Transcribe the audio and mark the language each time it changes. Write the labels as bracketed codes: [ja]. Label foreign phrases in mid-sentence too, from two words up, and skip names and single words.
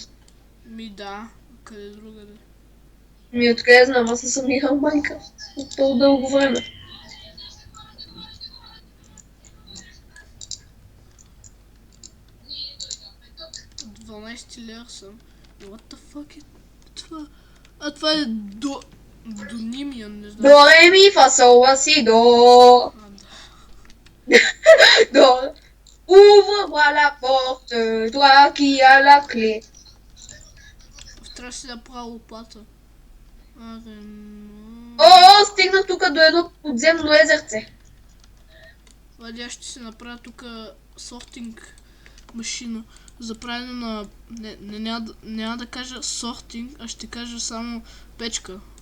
[bg] Ми да, къде другаде. Откъде знам, аз съм играл Майнкрафт от по-дълго време. От 12 лея съм. [en] What the fuck [bg] е това? Това е Донимиан, не знам. До, ре, ми, фа, сол, ла, си, до. Да. До. [fr] Ouvre-moi la porte, toi qui as la clé. [bg] Трябва да си да правя лопата. Стигнах тук до едно подземно езерце. Влади, аз ще си направя тук сортинг машина. За правене на... няма да кажа сортинг, а ще кажа само печка.